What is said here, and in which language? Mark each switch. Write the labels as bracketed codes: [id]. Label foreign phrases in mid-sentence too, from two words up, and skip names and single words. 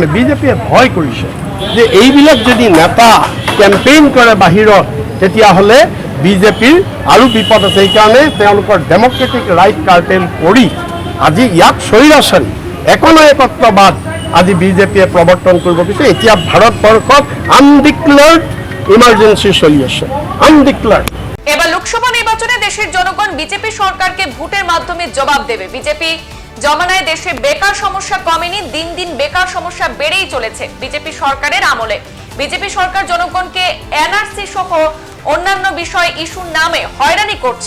[as] বিজেপিয়ে ভয় কৰিছে যে এইবিলাক যদি নেতা কেম্পেইন কৰে বাহিৰত, তেতিয়াহ'লে বিজেপিৰ আৰু বিপদ আছে। সেইকাৰণে তেওঁলোকৰ [en] democratic right curtail [as] কৰি আজি ইয়াক স্বৈৰাচাৰী একনায়কত্ববাদ আজি বিজেপিয়ে প্ৰৱৰ্তন কৰিব বিচাৰে। এতিয়া ভাৰতবৰ্ষত [en] undeclared emergency [as] চলি আছে, আনডিক্লেয়াৰ্ড। [bn] এবার লোকসভা নির্বাচনে দেশের জনগণ বিজেপি সরকারকে ভোটের মাধ্যমে জবাব দেবে। বিজেপি জমানায় দেশে বেকার সমস্যা কমেনি, দিন দিন বেকার সমস্যা বেড়েই চলেছে বিজেপি সরকারের আমলে। বিজেপি সরকার জনগণকে NRC সহ অন্যান্য বিষয় ইস্যুর নামে হয়রানি করছে।